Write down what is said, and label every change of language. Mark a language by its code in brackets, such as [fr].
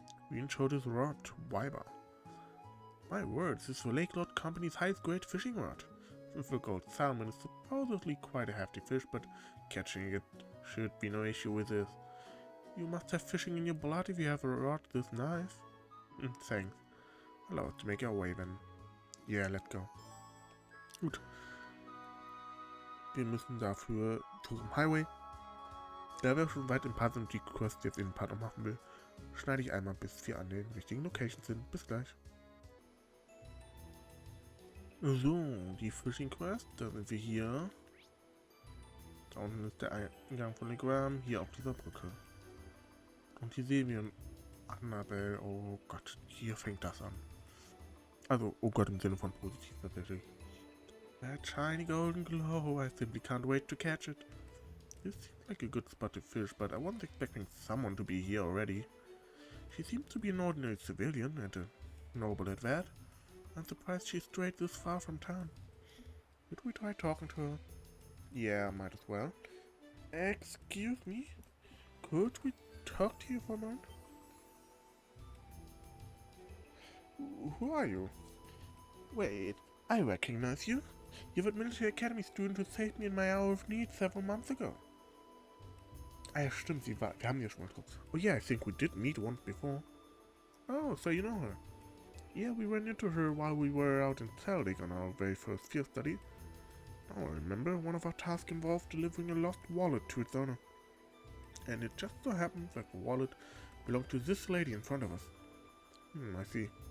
[en] We showed his rod to Weiber. My word, this is the Lake Lord Company's highest grade fishing rod. The gold salmon is supposedly quite a hefty fish, but catching it should be no issue with this. You must have fishing in your blood if you have a rod this nice. Thanks. Allow us to make our way then. Yeah, let's go. [de] Gut. Wir müssen dafür zum Highway. Da wir schon weit im Part sind und die Quest jetzt in den Part noch machen will, schneide ich einmal, bis wir an den richtigen Locations sind. Bis gleich. So, die Fishing Quest, da sind wir hier. Da unten ist der Eingang von Legram, hier auf dieser Brücke. Und hier sehen wir Annabelle, oh Gott, hier fängt das an. Also, oh Gott, im Sinne von positiv tatsächlich. [en] That shiny golden glow, I simply can't wait to catch it. This seems like a good spot to fish, but I wasn't expecting someone to be here already. She seems to be an ordinary civilian, and a noble at that. I'm surprised she's strayed this far from town. Should we try talking to her? Yeah, might as well. Excuse me? Could we talk to you for a moment? Who are you? Wait, I recognize you. You're the Military Academy student who saved me in my hour of need several months ago. [de] Ah ja, stimmt, wir haben ja schon mal kurz. [en] Oh yeah, I think we did meet once before. Oh, so you know her. Yeah, we ran into her while we were out in Celtic on our very first field study. Oh, I remember one of our tasks involved delivering a lost wallet to its owner. And it just so happens that the wallet belonged to this lady in front of us. I see.